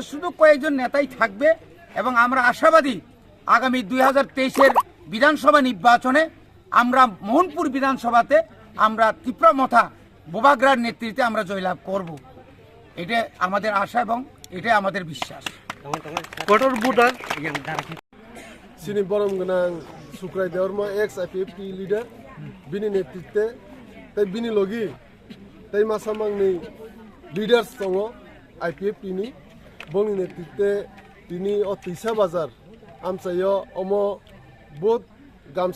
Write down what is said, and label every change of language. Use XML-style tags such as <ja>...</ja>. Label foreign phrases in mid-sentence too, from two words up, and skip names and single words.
<bn>শুধু কয়েকজন নেতাই থাকবে এবং আমরা আশাবাদী আগামী 2023-এর বিধানসভা নির্বাচনে আমরা মোহনপুর বিধানসভাতে আমরা টিপ্রা মথা বোবাগ্রার নেতৃত্বে আমরা জয়লাভ করব। এটা আমাদের আশা এবং এটা আমাদের বিশ্বাস। কটর ভোটার</bn> <trp>Sini borom genang Sukrai Deorma</trp> <en>ex IPFP leader</en> <trp>bini netrite tai bini logi tai masamang ni leaders tongo IPFP ni boni netrite tini o Tuisa bazar amsayo omo both Gamsa</trp>